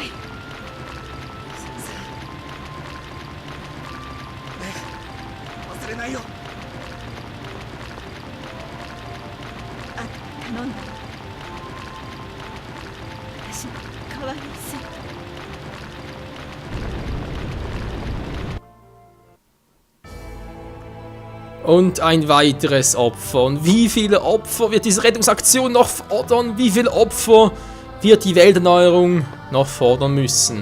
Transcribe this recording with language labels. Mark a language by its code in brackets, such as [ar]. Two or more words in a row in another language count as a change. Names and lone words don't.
[ja] 先生ねえ忘れないよ。あと頼んだ。私の可愛い生徒。 [de] Und ein weiteres Opfer. Und wie viele Opfer wird diese Rettungsaktion noch fordern? Wie viele Opfer wird die Welterneuerung noch fordern müssen?